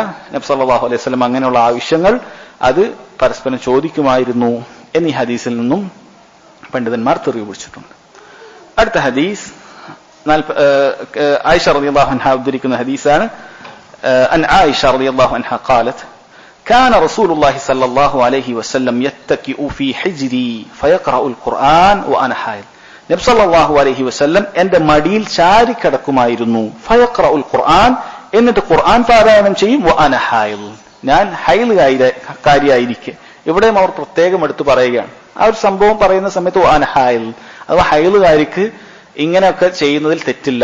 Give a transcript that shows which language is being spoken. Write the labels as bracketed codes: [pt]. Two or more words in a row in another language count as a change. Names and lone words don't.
[ml] നബി [ar] صلى الله عليه وسلم [ml] അങ്ങനെയുള്ള ആവശ്യങ്ങൾ അത് പരസ്പരം ചോദിക്കുമായിരുന്നു എന്നീ ഹദീസിൽ നിന്നും പണ്ഡിതന്മാർ തെളിവ് പിടിച്ചിട്ടുണ്ട്. അടുത്ത ഹദീസ് ആയിഷ [ar] رضي الله عنها [ml] ഉദ്ധരിക്കുന്ന ഹദീസാണ്. [ar] عن عائشة رضي الله عنها قالت كان رسول الله صلى الله عليه وسلم يتكئ في حجري فيقرأ القرآن وأنا حائض. [ml] നബി [ar] صلى الله عليه وسلم [ml] എന്റെ മടിയിൽ ചാരി കിടക്കുമായിരുന്നു. [ar] فيقرأ القرآن, [ml] എന്നിട്ട് ഖുർആൻ പാരായണം ചെയ്യും. [ar] وأنا حائض, [ml] ഞാൻ ഹൈലുകാരിയായിരിക്കെ. ഇവിടെയും അവർ പ്രത്യേകം എടുത്തു പറയുകയാണ്. ആ ഒരു സംഭവം പറയുന്ന സമയത്ത് [ar] وأنا حائض, [ml] അഥവാ ഹൈലുകാരിക്ക് ഇങ്ങനെയൊക്കെ ചെയ്യുന്നതിൽ തെറ്റില്ല.